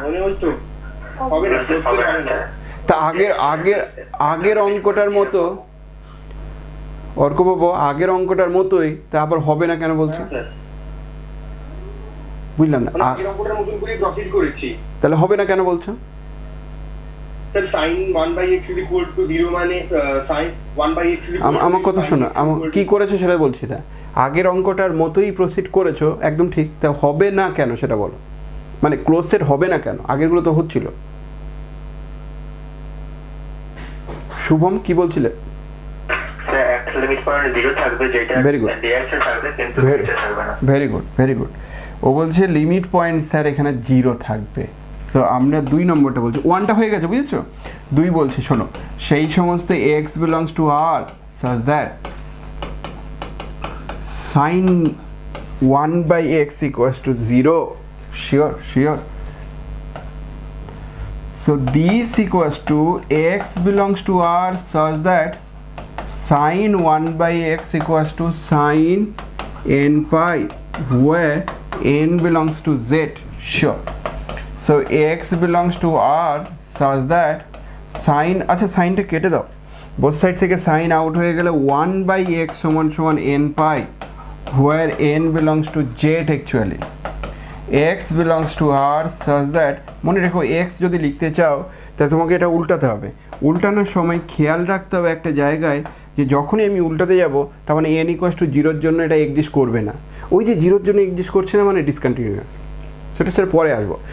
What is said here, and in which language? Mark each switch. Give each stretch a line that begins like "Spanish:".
Bangla: মনে হচ্ছে হবে না Close set হবে না, স্যার। তা আগের অঙ্কটার মতো অর্কবাবু আগের অঙ্কটার মতোই, তা আবার হবে না কেন বলছো? স্যার বুঝলাম না। মানে আগের অঙ্কটার মতন করে প্রসিড করেছি তাহলে হবে না কেন বলছো?
English: sir sin 1/x is equal to 0 মানে sin 1/x is equal to
Bangla: আমার কথা শোনো, কি করেছো সেটা বলছি না। আগের অঙ্কটার মতোই প্রসিড করেছো, একদম ঠিক। তা হবে না কেন সেটা বলো, মানে ক্লোজ সেট হবে না কেন? আগেরগুলো তো হচ্ছিল। শুভম কি বলছিলে? স্যার একটা লিমিট পয়েন্ট 0 থাকবে, যেটা
English: Very good.
Bangla: ডিরেকশন থাকবে কিন্তু
English: Very-
Bangla: ফিচার থাকবে না।
English: Very good, very good.
Bangla: ও বলছে লিমিট পয়েন্ট স্যার এখানে 0 থাকবে। সো আমরা 2 নম্বরটা বলছি, 1টা হয়ে গেছে বুঝেছো। 2 বলছি শোনো, সেই সমস্ত
English: x belongs to R such that sin 1/x equals to 0. Sure. So this equals to x belongs to R such that sin 1/x equals to sin n pi, where n belongs to z. Sure. So x belongs to R such that sin,
Bangla: আচ্ছা সাইনটা কেটে দাও, both side থেকে sign out হয়ে গেলে 1/x সমান n pi,
English: where n belongs to z actually. x belongs to R such that,
Bangla: মনে রেখো x যদি লিখতে চাও তাহলে তোমাকে এটা উল্টাতে হবে। উল্টানোর সময় খেয়াল রাখতে হবে একটা জায়গায়, যে যখনই আমি উল্টাতে যাব তার মানে n ইকুয়ালস টু 0-র জন্য এটা এক্সিস্ট করবে না। ওই যে 0-র জন্য এক্সিস্ট করছে না মানে ডিসকন্টিনিউয়াস, সেটা স্যার পরে আসবো।